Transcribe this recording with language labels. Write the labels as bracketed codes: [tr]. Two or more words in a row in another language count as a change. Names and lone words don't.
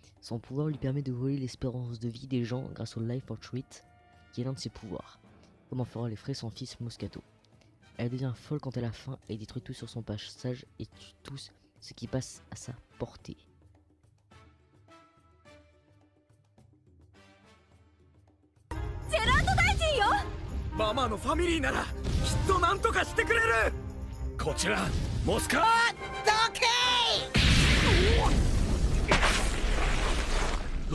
[fr] Son pouvoir lui permet de voler l'espérance de vie des gens grâce au Life for Treat, qui est l'un de ses pouvoirs, comme en fera les frais son fils Moscato. Elle devient folle quand elle a faim et détruit tout sur son passage et tue tous ce qui passe à sa portée. [ja] ママのファミリーならきっと何とかしてくれる。こちらモスカどけー。